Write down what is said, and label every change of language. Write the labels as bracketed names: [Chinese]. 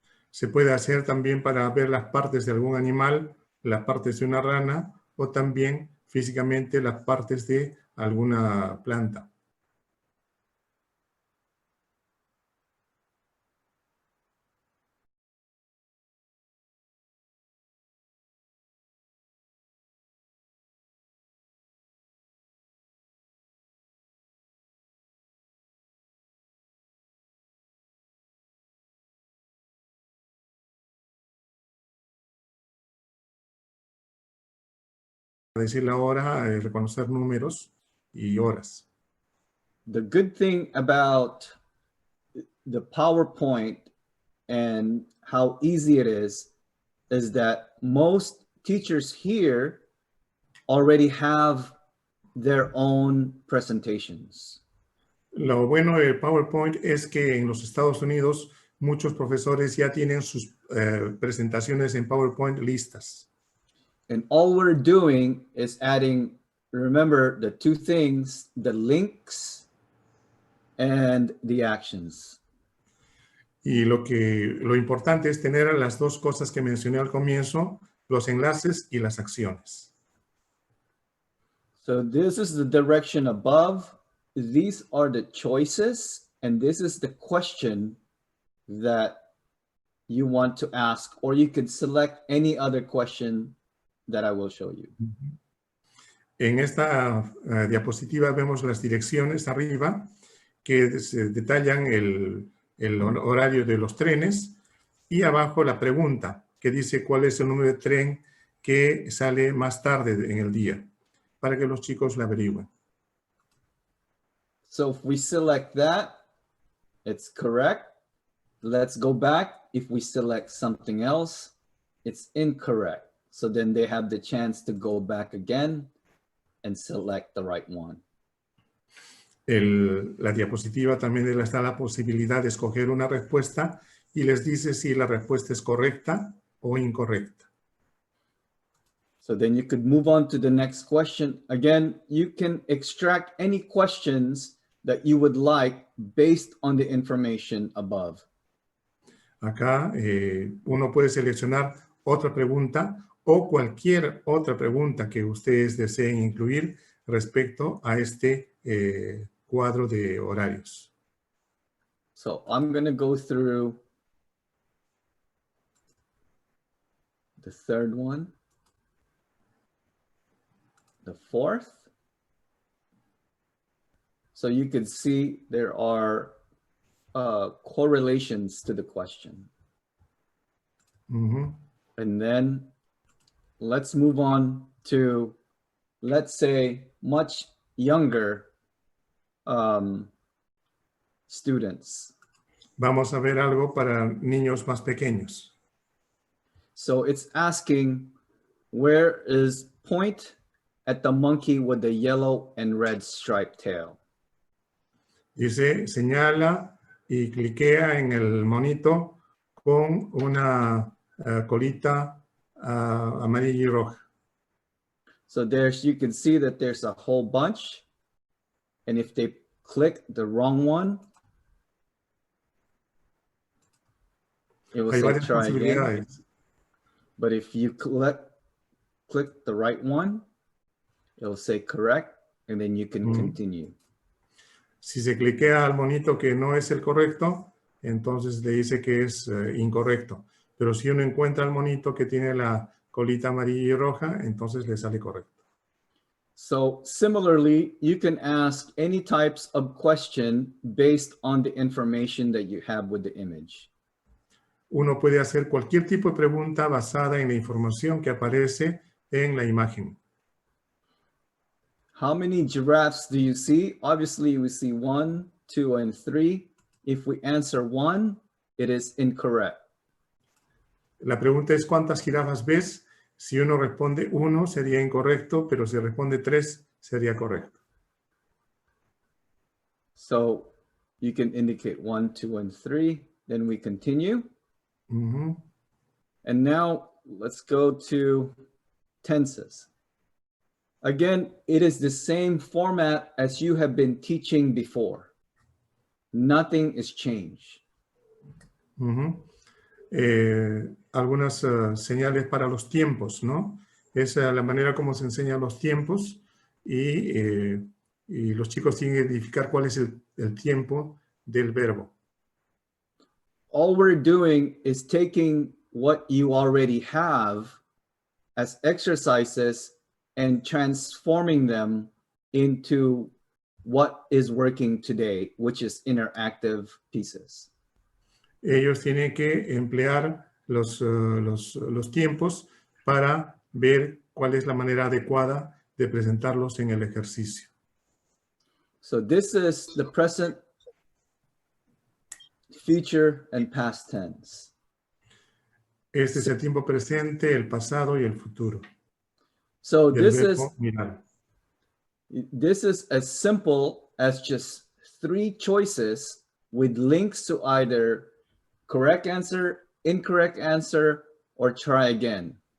[Spanish] Se puede hacer también para ver las partes de algún animal, las partes de una rana, o también físicamente las partes de alguna planta. Decir la hora, reconocer números y horas. [English] The good thing about the PowerPoint and how easy it is that most teachers here already have their own presentations. [Spanish] Lo bueno del PowerPoint es que en los Estados Unidos muchos profesores ya tienen sus presentaciones en PowerPoint listas. [English] And all we're doing is adding, remember, the two things, the links and the actions. [Spanish] Y lo importante es tener las dos cosas que mencioné al comienzo, los enlaces y las acciones. [English] So this is the direction above. These are the choices, and this is the question that you want to ask, or you could select any other question that I will show you. [Spanish] En esta diapositiva vemos las direcciones arriba que detallan el horario de los trenes, y abajo la pregunta que dice cuál es el número de tren que sale más tarde en el día, para que los chicos la averigüen. [English] So if we select that, it's correct. Let's go back. If we select something else, it's incorrect. So then they have the chance to go back again and select the right one. [Spanish] La diapositiva también les da la posibilidad de escoger una respuesta y les dice si la respuesta es correcta o incorrecta. [English] So then you could move on to the next question. Again, you can extract any questions that you would like based on the information above. [Spanish] Acá uno puede seleccionar otra pregunta o cualquier otra pregunta que ustedes deseen incluir respecto a este cuadro de horarios. [English] So I'm going to go through the third one, the fourth. So you can see there are correlations to the question. Ujú. And then let's move on to, let's say, much younger students. [Spanish] Vamos a ver algo para niños más pequeños. [English] So it's asking, where is point at the monkey with the yellow and red striped tail? [Spanish] Dice, señala y cliquea en el monito con una colita amarilla y roja. [English] So there's, you can see that there's a whole bunch. And if they click the wrong one, it will [Spanish] Hay [English] say [Spanish] varias [English] try again. [Spanish] posibilidades. [English] But if you click the right one, it will say correct, and then you can continue. [Spanish] Si se cliquea al monito que no es el correcto, entonces le dice que es incorrecto. Pero si uno encuentra el monito que tiene la colita amarilla y roja, entonces le sale correcto. [English] So similarly, you can ask any types of question based on the information that you have with the image. [Spanish] Uno puede hacer cualquier tipo de pregunta basada en la información que aparece en la imagen. [English] How many giraffes do you see? Obviously, we see 1, 2, and 3. If we answer 1, it is incorrect. [Spanish] La pregunta es ¿cuántas jirafas ves? Si uno responde 1 sería incorrecto, pero si responde 3 sería correcto. [English] So you can indicate 1, 2, and 3. Then we continue. Ujú. And now let's go to tenses. Again, it is the same format as you have been teaching before. Nothing is changed. Ujú. [Spanish] Algunas señales para los tiempos, ¿no? Es la manera como se enseñan los tiempos y los chicos tienen que identificar cuál es el tiempo del verbo. [English] All we're doing is taking what you already have as exercises and transforming them into what is working today, which is interactive pieces. [Spanish] Ellos tienen que emplear los tiempos para ver cuál es la manera adecuada de presentarlos en el ejercicio. [English] So this is the present, future, and past tense. [Spanish] Este es el tiempo presente, el pasado y el futuro. [English] So [Spanish] Y el verbo mirar. [English] this is as simple as just 3 choices with links to either correct answer, incorrect answer, or try again.